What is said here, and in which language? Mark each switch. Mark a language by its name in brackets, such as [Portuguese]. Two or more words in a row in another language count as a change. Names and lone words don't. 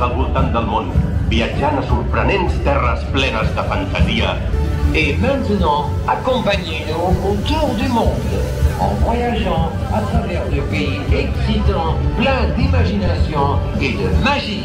[Catalan] al voltant del món, viatjant a sorprenents terres plenes de fantasia. [French] Et maintenant, accompagnez-nous autour du monde, en voyageant à travers des pays excitants, pleins d'imagination et de magie.